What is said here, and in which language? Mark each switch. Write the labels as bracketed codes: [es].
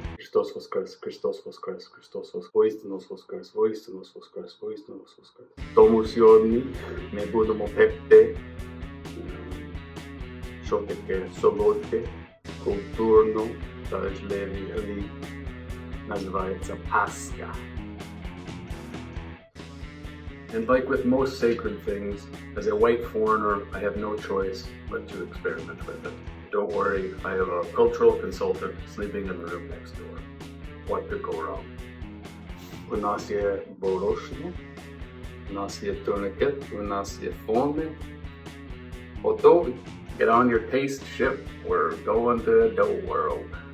[uk] Христос воскрес, Христос воскрес, Христос воскрес, воістину воскрес, воістину воскрес, воістину воскрес. Тому сьогодні ми будемо пекти, що таке солодке, культурно та важливий хліб. Називається Паска. [en] And like with most sacred things, as a white foreigner, I have no choice but to experiment with it. Don't worry, I have a cultural consultant sleeping in the room next door. What could go wrong? [uk] У нас є борошно, у нас є турникет, у нас є форми. Готові? [en] Get on your taste ship, we're going to the dough world.